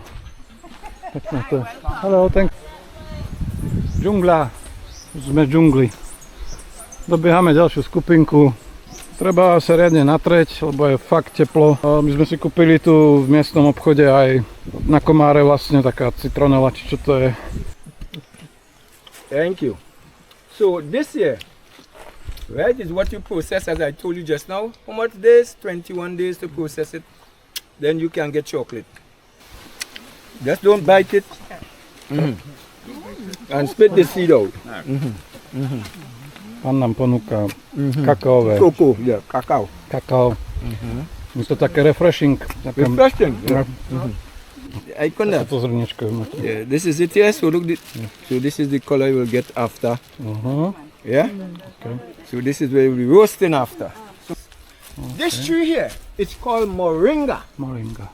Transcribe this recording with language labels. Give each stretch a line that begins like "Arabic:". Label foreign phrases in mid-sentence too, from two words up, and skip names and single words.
Slovak: Pekné to. Haló, ten... Džungla. Sme v džungli. Dobiehame ďalšiu skupinku. Treba sa riadne natreť, lebo je fakt teplo. My sme si kúpili tu v miestnom obchode aj na Komáre vlastne taká citronela, či čo to je.
English: Thank you. So this here, right, is what you process as I told you just now. How much days? 21 days to process it. Then you can get chocolate. Just don't bite it. And spit the seed out.
Slovak: Pán nám ponúka kakaové.
English: Cocoa, yeah, cacao.
Slovak: Kakao. Je to také refreshing. Také...
English: Refreshing. Yeah. I couldn't.
Slovak: To zrniečko.
English: Yeah, this is it here. So look, so this is the color you will get after. Yeah. Okay. So this is where you will be roasting after. This tree here, it's called moringa. Moringa.